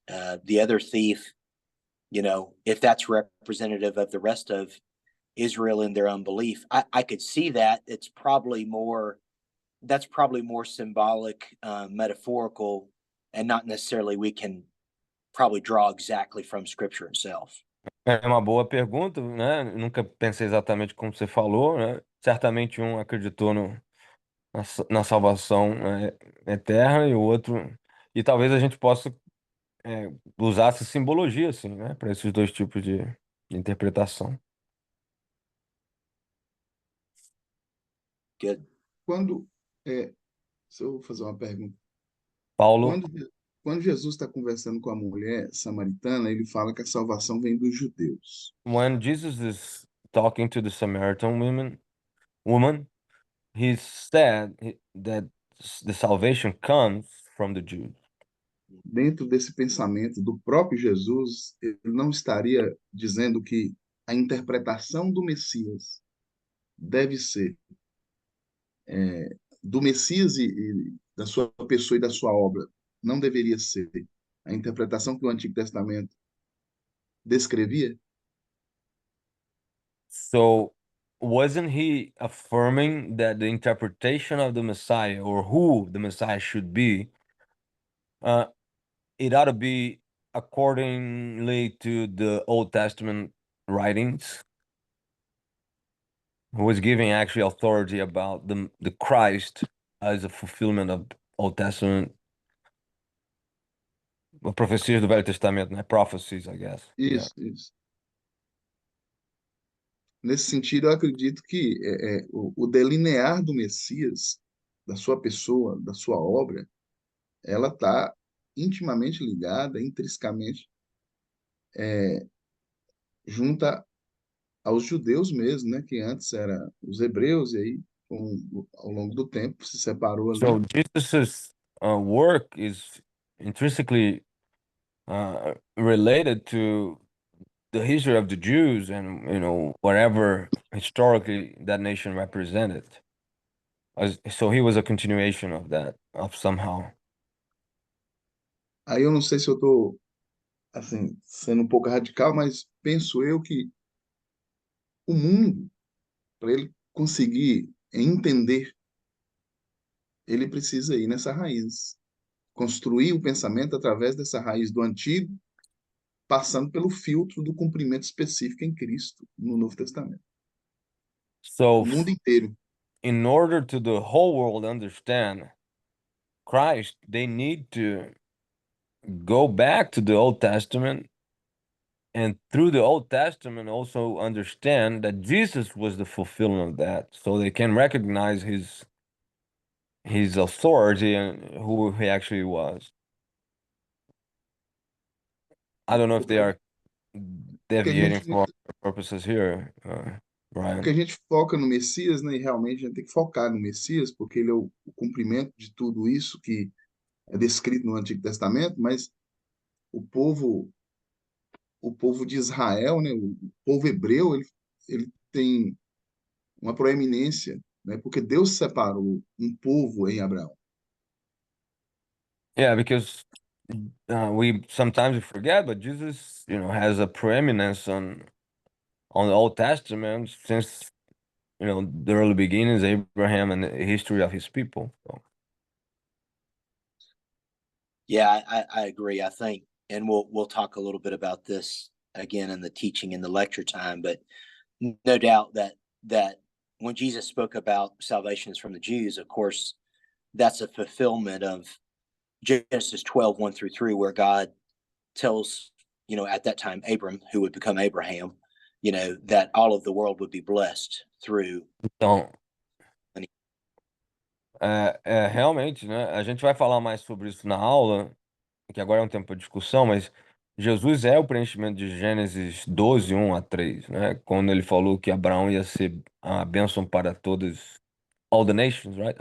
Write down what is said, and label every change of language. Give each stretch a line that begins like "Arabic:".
English: The other thief, if that's representative of the rest of Israel in their unbelief, I could see that. That's probably more symbolic, metaphorical, and not necessarily we can probably draw exactly from Scripture itself.
Portuguese: É uma boa pergunta, né? Nunca pensei exatamente como você falou, né? Certamente um acreditou na salvação eterna e o outro. E talvez a gente possa usar essa simbologia, assim, né? Para esses dois tipos de interpretação.
English: Good.
Portuguese: Se eu fazer uma pergunta. Paulo, Quando Jesus está conversando com a mulher samaritana, ele fala que a salvação vem dos judeus.
English: when Jesus is talking to the Samaritan woman, he said that the salvation comes from the Jews.
Portuguese: Dentro desse pensamento do próprio Jesus, ele não estaria dizendo que a interpretação do Messias deve ser do Messias e da sua pessoa e da sua obra. Não deveria ser a interpretação que o Antigo Testamento descrevia?
English: So wasn't he affirming that the interpretation of the Messiah or who the Messiah should be, it ought to be accordingly to the Old Testament writings, who was giving actually authority about the Christ as a fulfillment of Old Testament,
Portuguese: profecias do Velho Testamento, né?
English: Prophecies, I guess. Yeah.
Portuguese: Isso. Nesse sentido, eu acredito que o delinear do Messias, da sua pessoa, da sua obra, ela está intimamente ligada, intrinsecamente, junta aos judeus mesmo, né? Que antes era os hebreus, e aí, ao longo do tempo, se separou ali.
English: So Jesus's work is intrinsically related to the history of the Jews and whatever historically that nation represented. So he was a continuation of that, of somehow.
Portuguese: Aí eu não sei se eu estou, assim, sendo um pouco radical, mas penso eu que o mundo, para ele conseguir entender, ele precisa ir nessa raiz, construir o pensamento através dessa raiz do antigo, passando pelo filtro do cumprimento específico em Cristo no Novo Testamento.
English: So
Portuguese: O mundo inteiro.
English: in order to the whole world understand Christ, they need to go back to the Old Testament, and through the Old Testament also understand that Jesus was the fulfillment of that, so they can recognize his authority and who he actually was. I don't know if they are deviating
Portuguese: gente-
English: from our purposes here,
Portuguese: Porque Brian. a gente foca no Messias, né? E realmente a gente tem que focar no Messias, porque ele é o cumprimento de tudo isso que é descrito no Antigo Testamento, mas o povo, o povo de Israel, né? O povo hebreu, ele tem uma proeminência, né? Porque Deus separou um povo em Abraão.
English: Yeah, because we sometimes we forget, but Jesus, has a preeminence on the Old Testament since the early beginnings, Abraham, and the history of his people. So. Yeah, I agree. I think, and we'll talk a little bit about this again in the teaching in the lecture time, but no doubt that when Jesus spoke about salvation is from the Jews, of course, that's a fulfillment of Genesis 12, 1-3, where God tells, at that time, Abram, who would become Abraham, that all of the world would be blessed through.
Portuguese: Então, realmente, né? A gente vai falar mais sobre isso na aula, que agora é um tempo de discussão, mas Jesus é o preenchimento de Gênesis 12, 1-3, né? Quando ele falou que Abraão ia ser a bênção para todas,
English: all the nations, right?